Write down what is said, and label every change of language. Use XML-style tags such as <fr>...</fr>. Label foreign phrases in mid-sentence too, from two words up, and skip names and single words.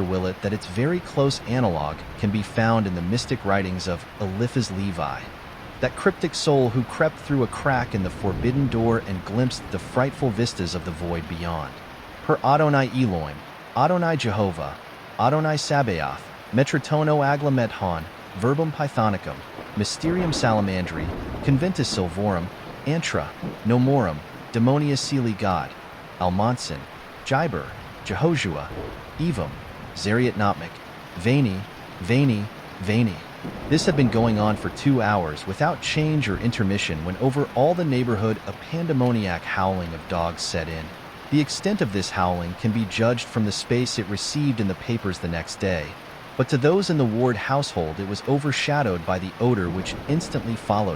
<en>Willett that its very close analog can be found in the mystic writings of Eliphaz Levi, that cryptic soul who crept through a crack in the forbidden door and glimpsed the frightful vistas of the void beyond.</en> <la>Per Adonai Elohim, Adonai Jehovah, Adonai Sabaoth, Metrotono Aglameton, Verbum Pythonicum, Mysterium Salamandri, Conventus Silvorum, Antra, Nomorum, Demonia Celi God, Almonson, Jiber, Jehoshua, Evam, Zariat Notmic, Vani, Vani, Vani.</la> <en>This had been going on for 2 hours without change or intermission when over all the neighborhood a pandemoniac howling of dogs set in. The extent of this howling can be judged from the space it received in the papers the next day, but to those in the Ward household it was overshadowed by the odor which instantly followed it.</en>